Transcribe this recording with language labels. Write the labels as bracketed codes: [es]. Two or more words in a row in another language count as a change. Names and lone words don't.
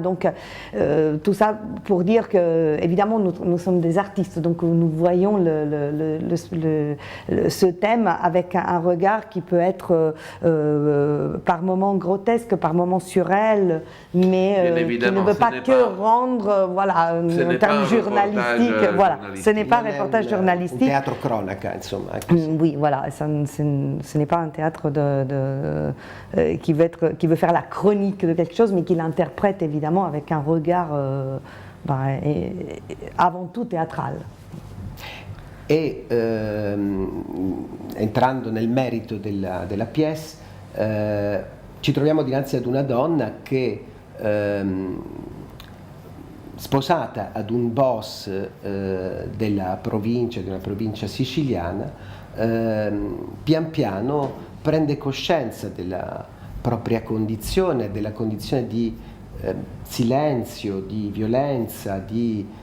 [fr] Donc tout ça pour dire que, évidemment, nous sommes des artistes, donc nous voyons ce thème avec un regard qui peut être par moments grotesque, par moments surréel, mais qui ne veut pas rendre un terme journalistique. Voilà, ce n'est pas un reportage journalistique. Un théâtre [it] cronaca, insomma. [fr] Oui, voilà. Ce n'est pas un théâtre qui veut faire la chronique de quelque chose, mais qui l'interprète évidemment avec un regard avant tout théâtral. [it] E entrando nel merito della pièce, ci troviamo dinanzi ad una donna che, sposata ad un boss della provincia, di una provincia siciliana, pian piano prende coscienza della propria condizione, della condizione di silenzio, di violenza, di